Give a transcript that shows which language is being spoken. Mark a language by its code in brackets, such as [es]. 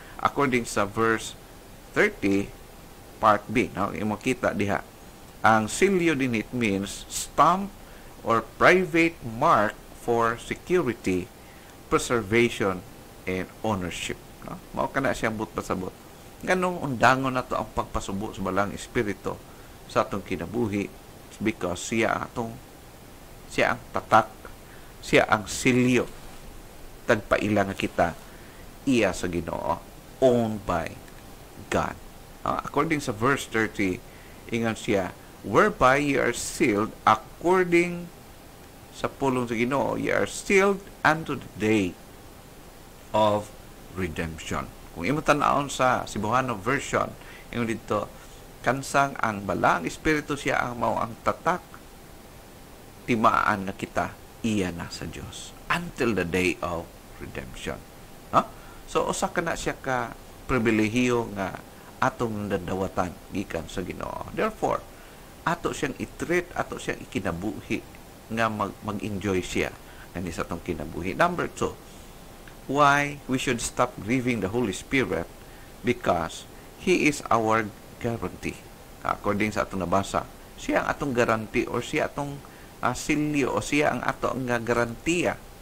[ceb] According sa verse 30, part B, no? Imo kita diha. Ang silyo din, [en] it means stamp or private mark for security, preservation and ownership. [ceb] No? Mao kana siyang but pasabot. Ganong undangon na to ang pagpasubo sa balang espiritu sa atong kinabuhi because siya ang tatak, siya ang silyo tagpaila nga kita iya sa Ginoo, [en] owned by God. According sa verse 30, [ceb] ingon siya, [en] whereby ye are sealed according [ceb] sa pulong sa Ginoo, [en] ye are sealed unto the day of redemption. [ceb] Kung imo tan-awon sa Cebuano version, ingon dito, kansang ang balang espiritu siya ang mao ang tatak, timaan na kita iya na sa Dios [en] until the day of redemption. [ceb] So usa kana siya ka pribilehiyo nga atong nadawatan gikan sa Ginoo. Therefore, ato siyang i-treat, ato siyang ikinabuhi nga mag-enjoy siya kani sa atong kinabuhi. [en] Number 2, why we should stop grieving the Holy Spirit? Because He is our guarantee. [ceb] According sa atong nabasa, siya ang atong guarantee or siya atong silyo o siya ang ato nga garantiya.